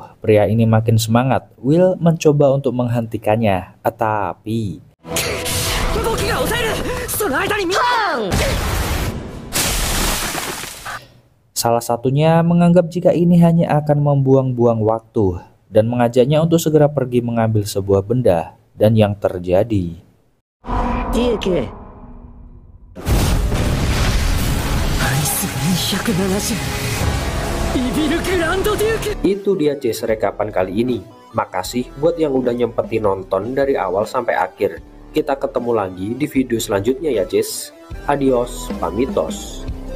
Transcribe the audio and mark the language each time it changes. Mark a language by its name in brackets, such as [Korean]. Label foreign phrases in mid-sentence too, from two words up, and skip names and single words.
[Indonesian] Pria ini makin semangat. Will mencoba untuk menghentikannya, tapi salah satunya menganggap jika ini hanya akan membuang-buang waktu dan mengajaknya untuk segera pergi mengambil sebuah benda. Dan yang terjadi, Duke. [Japanese] ビビルグランドデューク。 [Indonesian] Itu dia Jess rekapan kali ini. Makasih buat yang udah nyempetin nonton dari awal sampai akhir. Kita ketemu lagi di video selanjutnya ya Jess. Adios, pamitos.